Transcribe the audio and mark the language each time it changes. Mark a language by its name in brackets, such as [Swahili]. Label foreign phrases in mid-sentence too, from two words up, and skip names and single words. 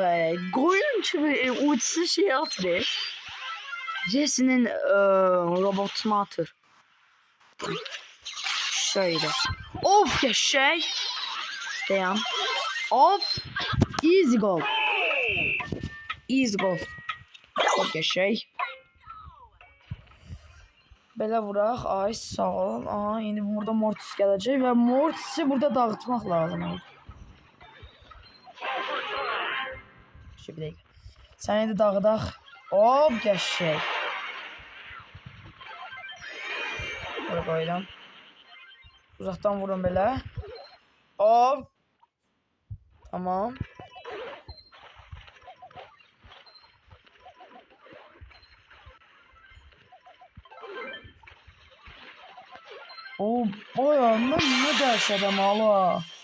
[Turkish] Koyun gibi ultisi şey atır. Jesse'nin robotunu atır. Şöyle. Of ya şey. Dayan. Hop. [English] Easy goal. [Turkish] Çok ya şey. [Azerbaijani] Belə vuraq. Ay, sağ olun. Indi burada Mortis gələcək və Mortis'i burada dağıtmaq lazım. [Turkish] Bir dakika. [Azerbaijani] Səni də dağıdaq. Hop, qəşək. Bura qoyuram. Uzaqdan vurun belə. Hop. [Turkish] Tamam. Ne dəhşət hala.